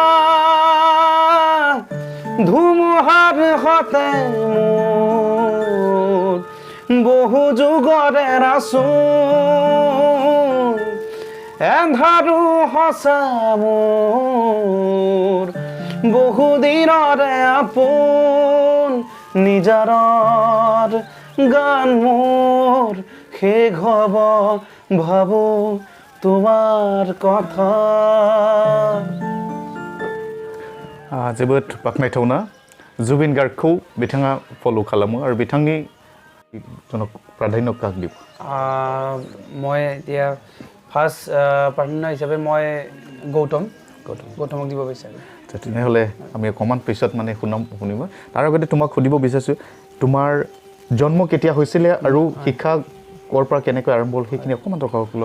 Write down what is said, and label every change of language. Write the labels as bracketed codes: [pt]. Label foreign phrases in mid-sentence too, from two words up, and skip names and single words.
[as] ধুমুহাৰ সতে মোৰ বহু যুগৰে ৰাচোন এন্ধাৰো সঁচা মোৰ বহুদিনৰে আপোন নিজাৰৰ গান মোৰ শেষ হ'ব ভাবো তোমাৰ কথা [brx] जोबोद बाख्नायथावना जुबिन गार्गखौ बिथाङा फल' खालामो आरो बिथांनि जनक [as] প্ৰাধান্য কাক দিব মই এতিয়া ফাৰ্ষ্ট প্ৰাধান্য হিচাপে মই গৌতমক দিব বিচাৰিম তেনেহ'লে আমি অকণমান পিছত মানে শুনিব তাৰ আগতে তোমাক সুধিব বিচাৰিছোঁ তোমাৰ জন্ম কেতিয়া হৈছিলে আৰু শিক্ষা ক'ৰ পৰা কেনেকৈ আৰম্ভ হ'ল সেইখিনি অকণমান দৰ্শকসকলত